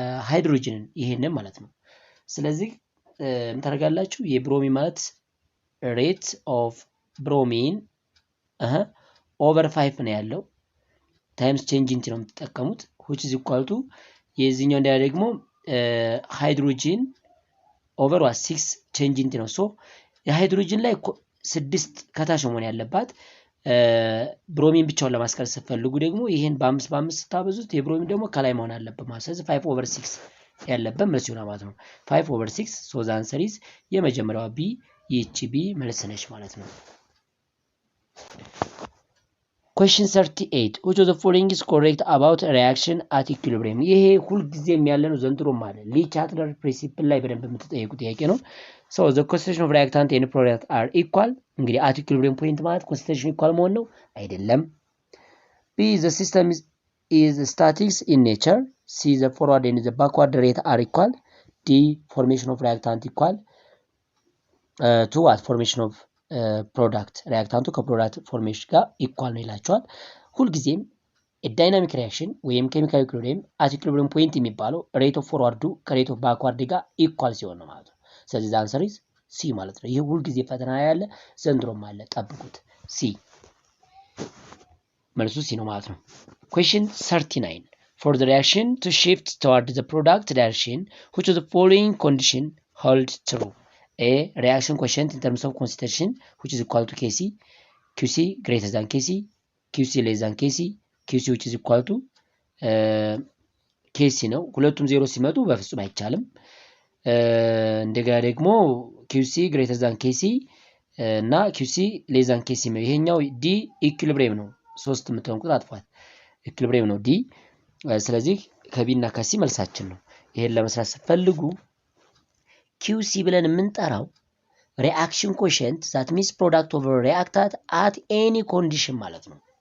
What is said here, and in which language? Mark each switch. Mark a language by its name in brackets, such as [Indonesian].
[Amharic] ሃይድሮጅንን ይሄንን ማለት ነው ስለዚህ እንተረጋላችሁ የብሮሚን ማለት [English] rate of bromine over 5 [Amharic] ነው ያለው [English] times change into [Amharic] ነው የምትጠቀሙት [English] which is equal to [Amharic] የዚህኛው እንደ ደግሞ ሃይድሮጅን [English] over 6 change into [Amharic] ነው so የሃይድሮጅን ላይ 6 ከታች መሆን ያለባት ብሮሚን ብቻውን ለማስቀረት ስትፈልጉ ደግሞ ይሄን በ5 ስታበዙት የብሮሚን ደግሞ ከላይ መሆን አለበት ማለት ስለዚህ 5 over 6 ያለበት መልስ ይሆናል ማለት ነው 5 over 6 [English] so the answer is [Amharic] የመጀመሪያው B ይህች B መልስ ነች ማለት ነው [English] question 38 which of the following is correct about a reaction at equilibrium? [Amharic] ይሄ ሁሉ ጊዜም ያለ ነው ዘንድሮም አለ ሊቻትለር ፕሪንሲፕል ላይ በደንብ የምትጠይቁ ጥያቄ ነው። [English] so the concentration of reactant and product are equal [Amharic] እንግዲህ [English] at equilibrium point [Amharic] ማለት concentration equal መሆን ነው አይደለም። [English] b the system is static in nature. c the forward and the backward rate are equal. d formation of reactant equal to what formation of [Amharic] ፕሮዳክት ሪአክታንቱ ከፕሮዳክት ፎርሜሽን ጋር ኢኳል ነው ይላቸዋል። ሁልጊዜም ዳይናሚክ ሪአክሽን ወይም ኬሚካል ኢኩሊብሪየም አት ኢኩሊብሪየም ፖይንት የሚባለው ሬት ኦፍ ፎርዋርዱ ከሬት ኦፍ ባክዋርድ ጋር ኢኳል ሲሆን ነው ማለት ነው። ስለዚህ ዘ አንሰር ኢዝ ሲ ማለት ነው። ይሄ ሁልጊዜ ፈተና ያለ ዘንድሮም አለ ጠብቁት። ሲ መልሱ ሲ ነው ማለት ነው። [English] question 39 for the reaction to shift toward the product direction which of the following condition hold true? A reaction quotient in terms of concentration which is equal to Kc, Qc greater than Kc, Qc less than Kc, Qc which is equal to Kc ነው። [Amharic] ሁለቱም ዜሮ ሲመጡ በፍጹም አይቻልም። እንደገና ደግሞ [English] Qc greater than Kc [Amharic] እና [English] Qc less than Kc [Amharic] ነው። ይሄኛው ዲ ኢኩሊብሪየም ነው። ሶስት የምትሆንኩት አጥፏት ኢኩሊብሪየም ነው ዲ። ስለዚህ ከቢ እና ከሲ መልሳችን ነው። ይሄን ለመስራት ስትፈልጉ QC ብለን የምንጠራው [English] reaction quotient that means product over reactant at any condition [Amharic] ማለት ነው።